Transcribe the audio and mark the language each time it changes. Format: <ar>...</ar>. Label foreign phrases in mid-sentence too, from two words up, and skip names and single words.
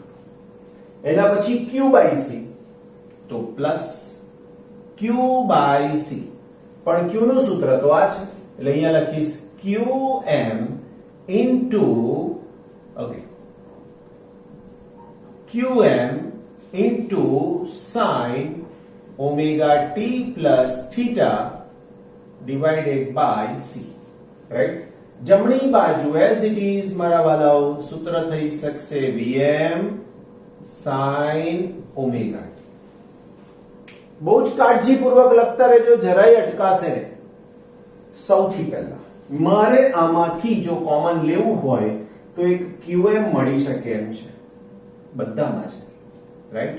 <gu>એના પછી q/c. તો પ્લસ q/c. પણ q નું સૂત્ર તો આ છે એટલે અહીંયા લખીશ</gu> <en>qm into ઓકે qm into sin omega t plus theta divided by c. right?</en> <gu>જમણી બાજુ</gu> <en>as it is</en> <gu>મારા વાલાઓ સૂત્ર થઈ શકશે</gu> <en>vm sin omega t.</en> <gu>બહુ જ કાળજીપૂર્વક લખતા રહેજો, જરાય અટકાશે નહીં. સૌથી પહેલા મારે આમાંથી જો કોમન લેવું હોય તો એક qm મળી શકે એમ છે, બધામાં છે, રાઈટ?</gu>